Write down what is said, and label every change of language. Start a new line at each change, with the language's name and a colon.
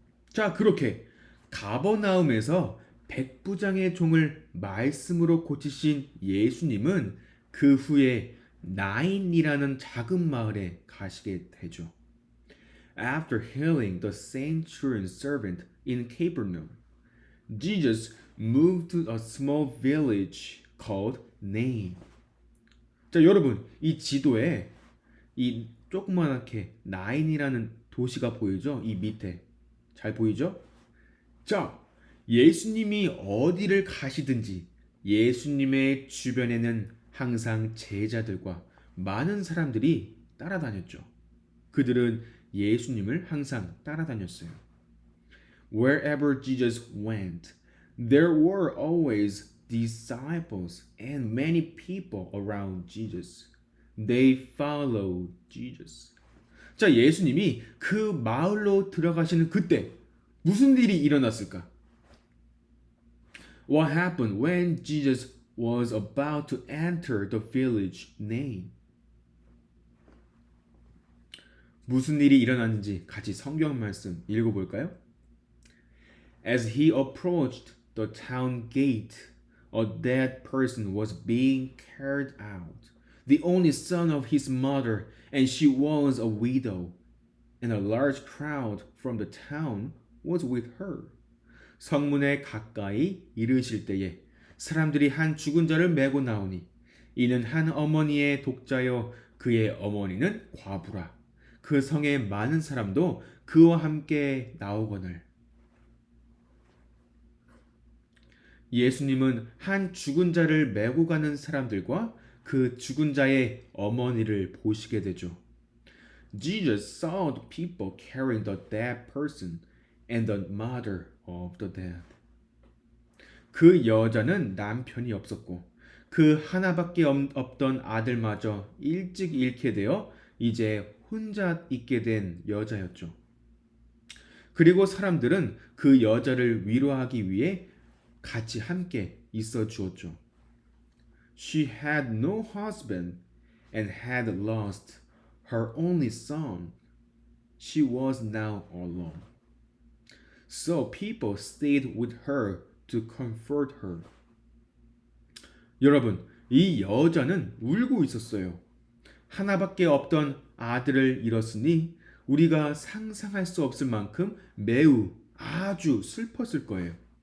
Korean: 자, 그렇게 가버나움에서 백부장의 종을 말씀으로 고치신 예수님은 그 후에 나인이라는 작은 마을에 가시게 되죠.
English: After healing the centurion servant in Capernaum, Jesus moved to a small village called Nain.
Korean: 자, 여러분, 이 지도에 이 조그맣게 나인이라는 도시가 보이죠? 이 밑에 잘 보이죠? 자, 예수님이 어디를 가시든지 예수님의 주변에는 항상 제자들과 많은 사람들이 따라다녔죠. 그들은 예수님을 항상 따라다녔어요.
English: Wherever Jesus went, there were always disciples and many people around Jesus. They followed Jesus.
Korean: 자, 예수님이 그 마을로 들어가시는 그때 무슨 일이 일어났을까?
English: What happened when Jesus was about to enter the village name?
Korean: 무슨 일이 일어났는지 같이 성경 말씀 읽어볼까요?
English: As he approached the town gate, a dead person was being carried out, the only son of his mother, and she was a widow, and a large crowd from the town was with her.
Korean: 성문에 가까이 이르실 때에 사람들이 한 죽은 자를 메고 나오니 이는 한 어머니의 독자요 그의 어머니는 과부라. 그 성의 많은 사람도 그와 함께 나오거늘. 예수님은 한 죽은 자를 메고 가는 사람들과 그 죽은 자의 어머니를 보시게 되죠.
English: Jesus saw the people carrying the dead person and the mother of the dead.
Korean: 그 여자는 남편이 없었고 그 하나밖에 없던 아들마저 일찍 잃게 되어 이제 혼자 있게 된 여자였죠. 그리고 사람들은 그 여자를 위로하기 위해 같이 함께 있어 주었죠.
English: She had no husband and had lost her only son. She was now alone. So people stayed with her to comfort her.
Korean: 여러분, 이 여자는 울고 있었어요. 하나밖에 없던 아들을 잃었으니 우리가 상상할 수 없을 만큼 매우 아주 슬펐을 거예요.